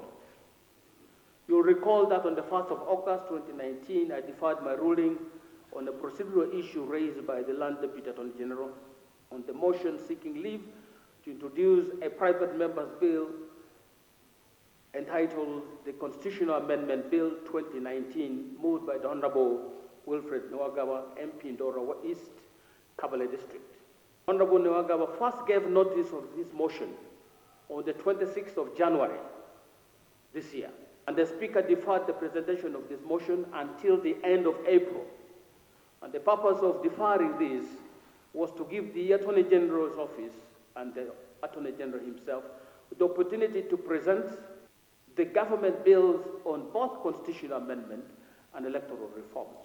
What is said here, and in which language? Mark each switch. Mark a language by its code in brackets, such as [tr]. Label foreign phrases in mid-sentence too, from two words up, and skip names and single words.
[en] You'll recall that on the 1st of August 2019, I deferred my ruling on a procedural issue raised by the Land Deputy Attorney General on the motion seeking leave to introduce a private member's bill entitled the Constitutional Amendment Bill 2019, moved by the Honorable Wilfred Niwagaba, MP Ndora East, Kabale District. Honorable Niwagaba first gave notice of this motion on the 26th of January this year, and the Speaker deferred the presentation of this motion until the end of April. And the purpose of deferring this was to give the Attorney General's office and the Attorney General himself the opportunity to present the government bills on both constitutional amendment and electoral reforms.